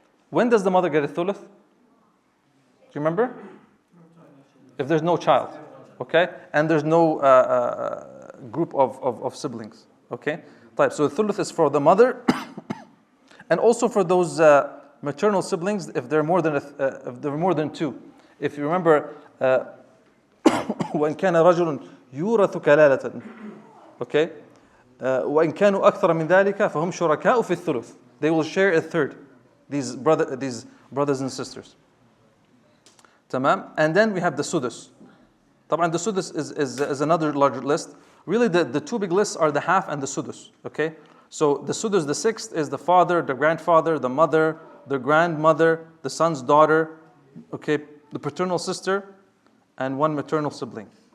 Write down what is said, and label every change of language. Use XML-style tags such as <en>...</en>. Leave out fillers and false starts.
<en>When does the mother get a thuluth? Do you remember? If there's no child. Okay? And there's no group of siblings. Okay? طيب. So the thuluth is for the mother and also for those maternal siblings if they're more than two. If you remember,</en> <ar>وإن كان رجل يورث كلالة.</ar> <en>Okay?</en> <ar>وإن كانوا أكثر من ذلك فهم شركاء في الثلث.</ar> <en>They will share a third. These brothers and sisters. تمام. And then we have the sudus. طبعا the sudus is another larger list. Really the two big lists are the half and the sudus. Okay? So the sudus, the sixth, is the father, the grandfather, the mother, the grandmother, the son's daughter, okay, the paternal sister, and one maternal sibling.</en>